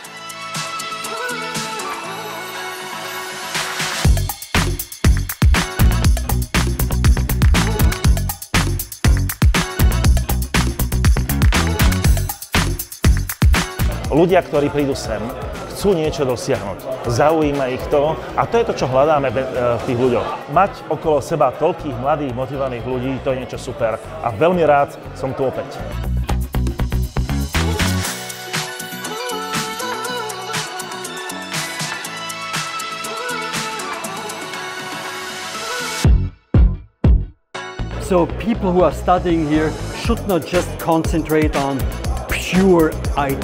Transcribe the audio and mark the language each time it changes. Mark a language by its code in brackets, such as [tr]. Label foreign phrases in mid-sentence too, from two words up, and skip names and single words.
[sk] Ľudia, ktorí prídu sem, chcú niečo dosiahnuť. Zaujíma ich to a to je to, čo hľadáme v tých ľuďoch. Mať okolo seba toľkých mladých, motivovaných ľudí, to je niečo super. A veľmi rád som tu opäť. [en] So people who are studying here should not just concentrate on pure IT.